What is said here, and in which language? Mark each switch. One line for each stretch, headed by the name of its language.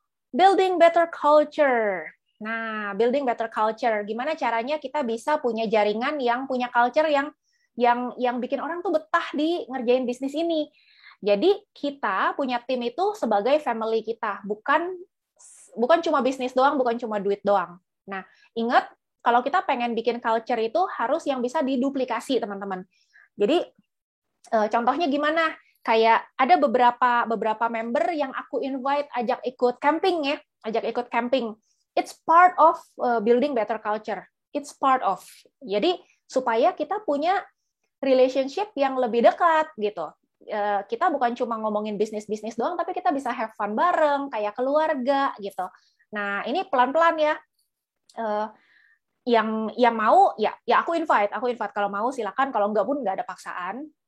English: Building better culture. Nah, building better culture.
Indonesian: Gimana caranya kita bisa punya jaringan yang punya culture yang bikin orang tuh betah di ngerjain bisnis ini. Jadi kita punya tim itu sebagai family kita, bukan cuma bisnis doang, bukan cuma duit doang. Nah, ingat kalau kita pengen bikin culture itu harus yang bisa diduplikasi, teman-teman. Jadi contohnya gimana? Kayak ada beberapa member yang aku invite ajak ikut camping ya, ajak ikut camping.
English: it's part of building better culture. It's part of.
Indonesian: Jadi supaya kita punya relationship yang lebih dekat gitu. Kita bukan cuma ngomongin bisnis doang, tapi kita bisa
English: have fun
Indonesian: bareng, kayak keluarga gitu. Nah, ini pelan-pelan ya. Yang mau ya aku invite kalau mau silakan, kalau enggak pun enggak ada paksaan.